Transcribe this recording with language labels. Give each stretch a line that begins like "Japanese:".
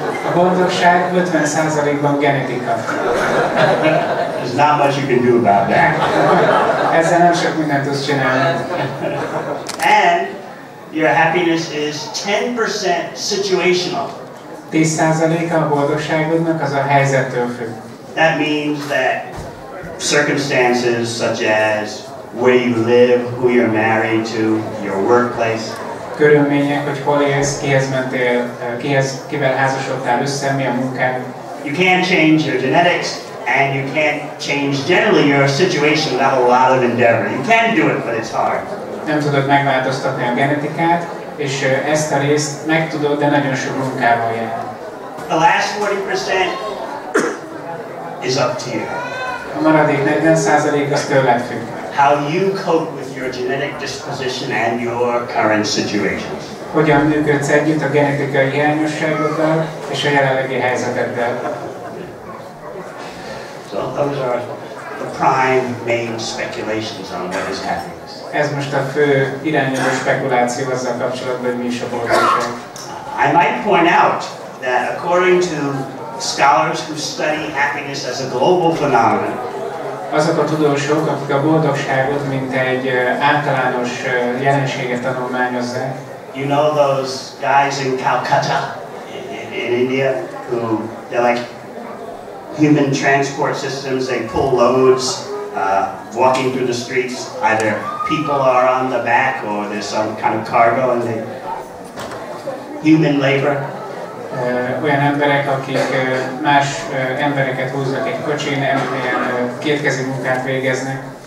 Hungarian: A boldogság 50%-ban genetika.
English: There's not much you can do about that.
Hungarian: Ezzel nem sok mindent tudsz csinálni.
English: And your happiness is 10% situational.
Hungarian: 10%-a a boldogságodnak az a helyzettől függ.
English: That means that circumstances such as where you live, who you're married to, your workplace.
Hungarian: Körülmények, hogy hol élsz, kihez mentél, kivel házasodtál össze, mi a munkád.
English: You can't change your genetics, and you can't change generally your situation without a lot of endeavor. You can do it, but it's hard.
Hungarian: Nem tudod megváltoztatni a genetikát, és ezt a részt meg tudod, de nagyon sok munkával jár.
English: The last 40% is up to you.
Hungarian: A maradék 40% az tőled függ.
English: How you cope with your genetic disposition and your current situations.
Hungarian: Hogyan működsz együtt a genetikai hiányosságoddal és a jelenlegi helyzeteddel.
English: So those are the prime main speculations on what is happiness.
Hungarian: Ez most a fő irányuló spekuláció azzal kapcsolatban, hogy mi is a boldogság.
English: I might point out that according to scholars who study happiness as a global phenomenon,
Hungarian: azok a tudósok, akik a boldogságot mint egy általános jelenséget tanulmányozzák.
English: You know those guys in Calcutta in India who they're like human transport systems. They pull loads, walking through the streets. Either people are on the back or there's some kind of cargo, and they human labor.
Hungarian: Olyan emberek, akik más embereket húznak egy kocsin, ilyen kétkezi munkát végeznek.